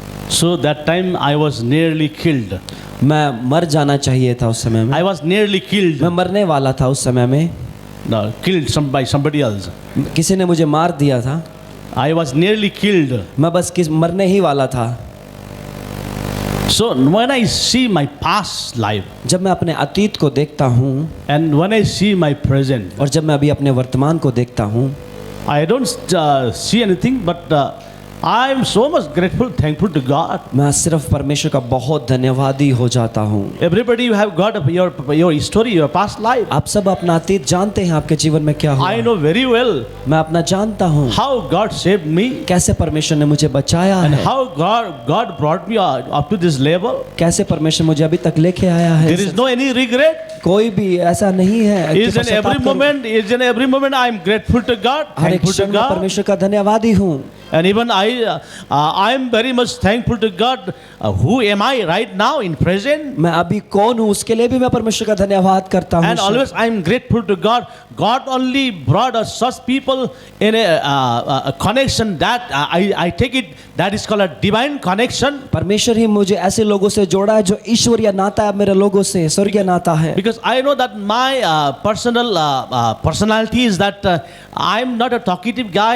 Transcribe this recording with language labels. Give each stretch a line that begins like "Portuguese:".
English: So that time I was nearly killed.
Hindi: मैं मर जाना चाहिए था उस समय में
English: I was nearly killed.
Hindi: मैं मरने वाला था उस समय में
English: No, killed by somebody else.
Hindi: किसी ने मुझे मार दिया था
English: I was nearly killed.
Hindi: मैं बस मरने ही वाला था
English: So when I see my past life
Hindi: जब मैं अपने अतीत को देखता हूँ
English: and when I see my present,
Hindi: और जब मैं अभी अपने वर्तमान को देखता हूँ
English: I don't see anything but I am so much grateful, thankful to God.
Hindi: मैं सिर्फ परमेश्वर का बहुत धन्यवादी हो जाता हूँ
English: Everybody you have got your story, your past life.
Hindi: आप सब अपना अतीत जानते हैं आपके जीवन में क्या हुआ
English: I know very well
Hindi: मैं अपना जानता हूँ
English: how God saved me
Hindi: कैसे परमेश्वर ने मुझे बचाया
English: and
Hindi: है
English: how God brought me up to this level.
Hindi: कैसे परमेश्वर मुझे अभी तक लेके आया है
English: There is no any regret.
Hindi: कोई भी ऐसा नहीं है कि
English: Is in
Hindi: पश्चाताप
English: every
Hindi: करूं।
English: moment I am grateful to God,
Hindi: हर एक
English: thankful to
Hindi: क्षण में
English: God.
Hindi: परमेश्वर का धन्यवादी हूँ
English: And even I am very much thankful to God. Who am I right now in present?
Hindi: मैं अभी कौन हूँ उसके लिए भी मैं परमेश्वर का धन्यवाद करता हूँ
English: And always I am grateful to God. God only brought us such people in a connection that I take it that is called a divine connection.
Hindi: परमेश्वर ही मुझे ऐसे लोगों से जोड़ा है जो ईश्वरीय नाता है मेरे लोगों से स्वर्गीय नाता है
English: Because I know that my personal personality is that I am not a talkative guy.